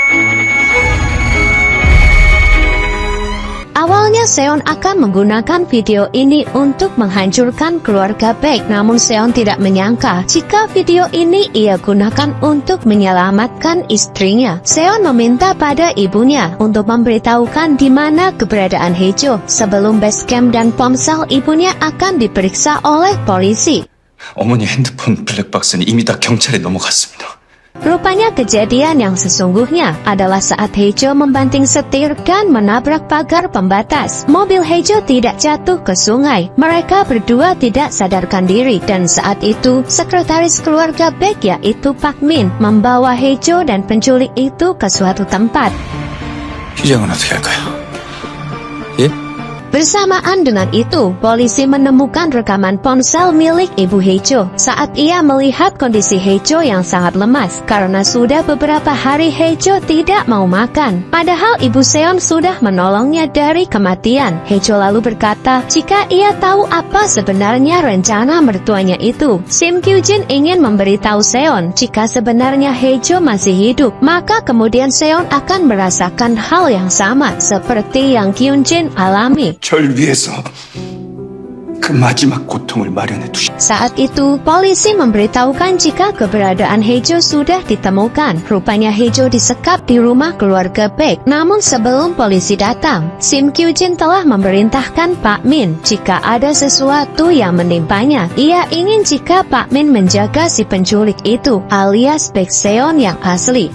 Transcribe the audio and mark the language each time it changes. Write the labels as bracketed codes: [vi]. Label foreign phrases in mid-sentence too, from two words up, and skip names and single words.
[id] Awalnya Seon akan menggunakan video ini untuk menghancurkan keluarga Baek, namun Seon tidak menyangka jika video ini ia gunakan untuk menyelamatkan istrinya. Seon meminta pada ibunya untuk memberitahukan di mana keberadaan Haejo sebelum basecamp dan ponsel ibunya akan diperiksa oleh polisi. [ko] 어머니 핸드폰 블랙박스는 이미 다 경찰에 넘어갔습니다. [id] Rupanya kejadian yang sesungguhnya adalah saat Haejo membanting setir dan menabrak pagar pembatas. Mobil Haejo tidak jatuh ke sungai. Mereka berdua tidak sadarkan diri dan saat itu sekretaris keluarga Baek yaitu Pak Min membawa Haejo dan penculik itu ke suatu tempat. [ko] 휴장은 어떻게 할까요? 예? [id] Bersamaan dengan itu, polisi menemukan rekaman ponsel milik Ibu Haejo saat ia melihat kondisi Haejo yang sangat lemas karena sudah beberapa hari Haejo tidak mau makan. Padahal Ibu Seon sudah menolongnya dari kematian. Haejo lalu berkata jika ia tahu apa sebenarnya rencana mertuanya itu. Sim Kyu-jin ingin memberitahu Seon jika sebenarnya Haejo masih hidup, maka kemudian Seon akan merasakan hal yang sama seperti yang Kyun-jin alami. [ko] 절 위해서 그 마지막 고통을 마련해 두시. [id] Saat itu, polisi memberitahukan jika keberadaan Haejo sudah ditemukan. Rupanya Haejo disekap di rumah keluarga Baek. Namun sebelum polisi datang, Sim Kyu-jin telah memerintahkan Pak Min jika ada sesuatu yang menimpanya. Ia ingin jika Pak Min menjaga si penculik itu, alias Baek Seon yang asli.